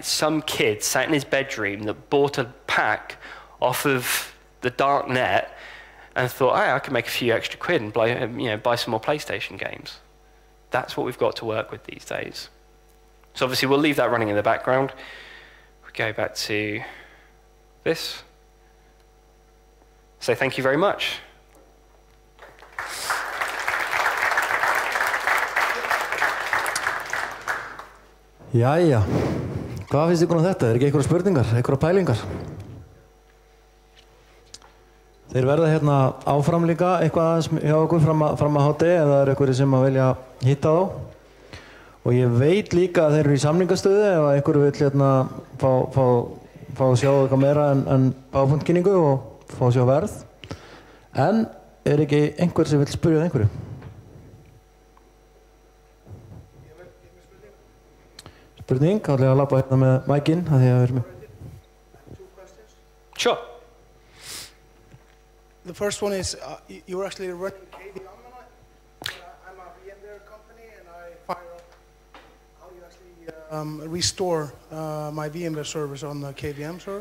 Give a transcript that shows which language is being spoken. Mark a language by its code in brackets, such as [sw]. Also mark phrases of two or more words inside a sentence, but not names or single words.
[en] It's some kid sat in his bedroom that bought a pack off of the dark net and thought, hey, I can make a few extra quid and buy some more PlayStation games. That's what we've got to work with these days. So obviously we'll leave that running in the background. We go back to this. So thank you very much. [is] Jæja, hvað finnst ykkur þetta? Ekki einhverja spurningar, einhverja pælingar? Þeir verða hérna áfram líka eitthvað aðeins hjá okkur fram að hátti ef það einhverjir sem vilja hitta þá. Og ég veit líka að þeir eru í samningastöðu ef einhverju vill hérna fá að sjá eitthvað meira en PowerPoint-kynningu og fá að sjá verð. En ekki einhver sem vill spyrja einhverju? Spurning, þá ætla ég að labba hérna með mækinn að því að við erum með. [en] Sure. The first one is you're actually running KVM on it. I'm a VMware company and I fire up. How do you actually restore my VMware servers on the KVM server?